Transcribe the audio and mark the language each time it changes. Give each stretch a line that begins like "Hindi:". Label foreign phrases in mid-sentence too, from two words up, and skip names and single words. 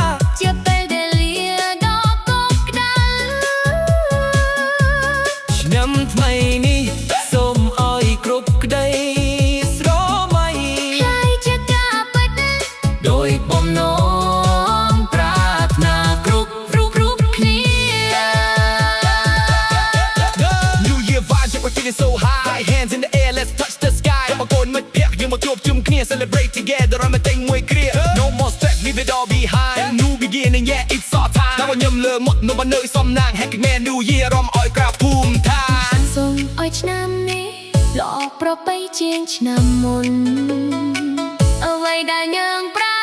Khmer: ជាពេលដែលលាដ៏កក់ក្ដៅ ឆ្នាំថ្មីនេះសូមឲ្យគ្រប់ក្តីស្រមៃ ខ្លាយជាការពិត ដោយបំណងប្រាថ្នាគ្រប់គ្នា
English: New Year vibes we're feeling so high hands in the air let's touch the sky
Khmer: មកកូនមិត្តភក្តិយើងមកជួបជុំគ្នា
English: celebrate together
Khmer: ឲ្យមកតែងមួយគ្រា
English: No more stress leave it all behind new beginning yeah it's our time
Khmer: ដល់ខ្ញុំលើមកនៅបាននៅសំណាង
English: Happy Man New Year
Khmer: រំឲ្យក្រាបភូមិឋាន សូមឲ្យឆ្នាំនេះល្អប្រពៃជាងឆ្នាំមុនអ្វីដែលយើង